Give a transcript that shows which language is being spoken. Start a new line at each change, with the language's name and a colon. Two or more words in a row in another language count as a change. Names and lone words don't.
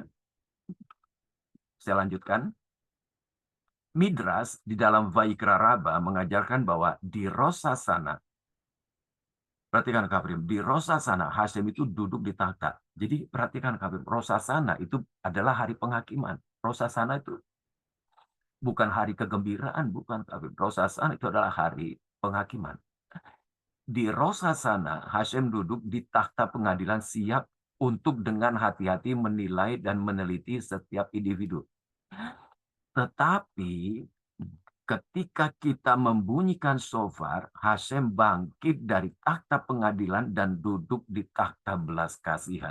Indonesian: Saya lanjutkan. Midras di dalam Vaikra Rabba mengajarkan bahwa di Rosh Hashanah, perhatikan hafirim, di Rosh Hashanah Hashem itu duduk di takhta. Jadi perhatikan hafirim, Rosh Hashanah itu adalah hari penghakiman. Rosh Hashanah itu bukan hari kegembiraan, bukan hafirim. Rosh Hashanah itu adalah hari penghakiman. Di Rosh Hashanah Hashem duduk di takhta pengadilan, siap untuk dengan hati-hati menilai dan meneliti setiap individu. Tetapi ketika kita membunyikan shofar, Hashem bangkit dari takhta pengadilan dan duduk di takhta belas kasihan.